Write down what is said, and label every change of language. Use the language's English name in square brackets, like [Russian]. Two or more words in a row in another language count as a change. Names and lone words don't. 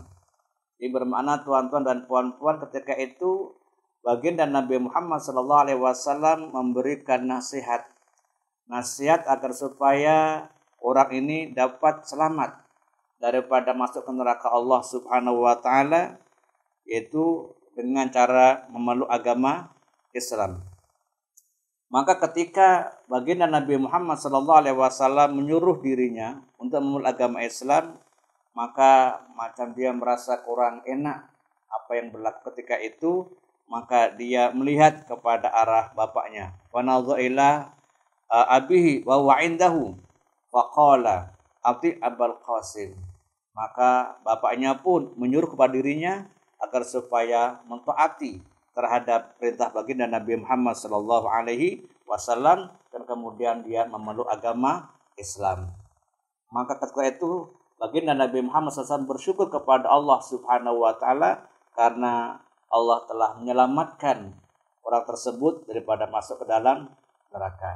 [Malay] Ini bermakna tuan-tuan dan puan-puan, ketika itu baginda Nabi Muhammad SAW memberikan nasihat agar supaya orang ini dapat selamat daripada masuk ke neraka Allah [Arabic] سبحانه وتعالى, [Malay] yaitu dengan cara memeluk agama Islam. Maka ketika baginda Nabi Muhammad SAW menyuruh dirinya untuk memeluk agama Islam, maka macam dia merasa kurang enak apa yang berlaku ketika itu, maka dia melihat kepada arah bapaknya. [Arabic] ونظر إلى أبيه وهو عنده فقال أطع أبا القاسم. [Malay] Maka bapaknya pun menyuruh kepada dirinya agar supaya mentaati terhadap perintah baginda Nabi Muhammad [Arabic] صلى الله عليه وسلم, [Malay] dan kemudian dia memeluk agama Islam. Maka ketika itu baginda Nabi Muhammad SAW bersyukur kepada Allah [Arabic] سبحانه وتعالى [Malay] karena Allah telah menyelamatkan orang tersebut daripada masuk ke dalam neraka.